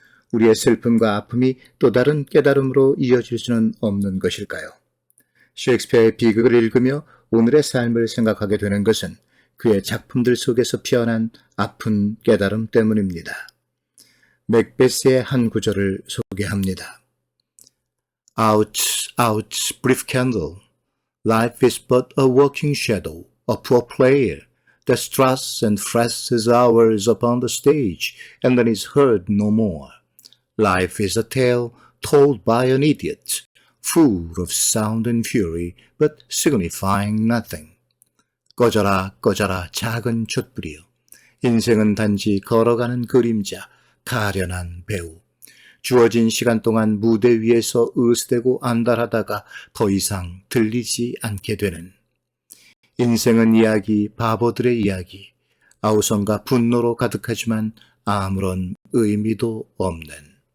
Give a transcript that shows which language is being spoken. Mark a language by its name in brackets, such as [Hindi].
[Korean] 우리의 슬픔과 아픔이 또 다른 깨달음으로 이어질 수는 없는 것일까요? 셰익스피어의 비극을 읽으며 오늘의 삶을 생각하게 되는 것은 그의 작품들 속에서 피어난 아픈 깨달음 때문입니다. 맥베스의 한 구절을 소개합니다. [English] Ouch, ouch, brief candle. Life is but a walking shadow, a poor player that struts and frets his hours upon the stage and then is heard no more. Life is a tale told by an idiot, full of sound and fury, but signifying nothing. [Korean] 꺼져라, 꺼져라, 작은 촛불이여. 인생은 단지 걸어가는 그림자, 가련한 배우. 주어진 시간 동안 무대 위에서 으스대고 안달하다가 더 이상 들리지 않게 되는. 인생은 이야기, 바보들의 이야기. 아우성과 분노로 가득하지만 아무런 의미도 없는.